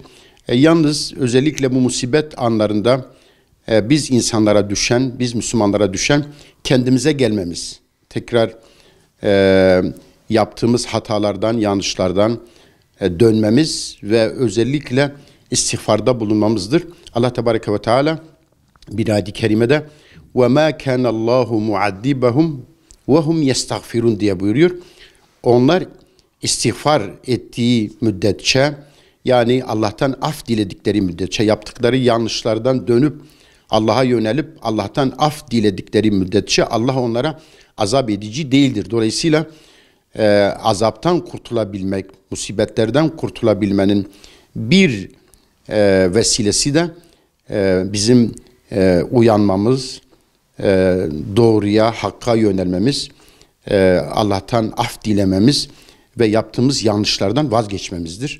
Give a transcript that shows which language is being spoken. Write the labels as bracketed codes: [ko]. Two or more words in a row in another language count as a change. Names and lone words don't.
[tr] Yalnız özellikle bu musibet anlarında biz insanlara düşen, biz Müslümanlara düşen kendimize gelmemiz. Tekrar yaptığımız hatalardan, yanlışlardan dönmemiz ve özellikle istiğfarda bulunmamızdır. Allah [ar] تبارك وتعالى [tr] bir ayet-i kerimede [ar] وَمَا كَانَ اللّٰهُ مُعَدِّبَهُمْ وَهُمْ يَسْتَغْفِرُونَ [tr] diye buyuruyor. Onlar istiğfar ettiği müddetçe, yani Allah'tan af diledikleri müddetçe, yaptıkları yanlışlardan dönüp Allah'a yönelip Allah'tan af diledikleri müddetçe Allah onlara azap edici değildir. Dolayısıyla azaptan kurtulabilmek, musibetlerden kurtulabilmenin bir vesilesi de bizim uyanmamız, doğruya, hakka yönelmemiz, Allah'tan af dilememiz ve yaptığımız yanlışlardan vazgeçmemizdir.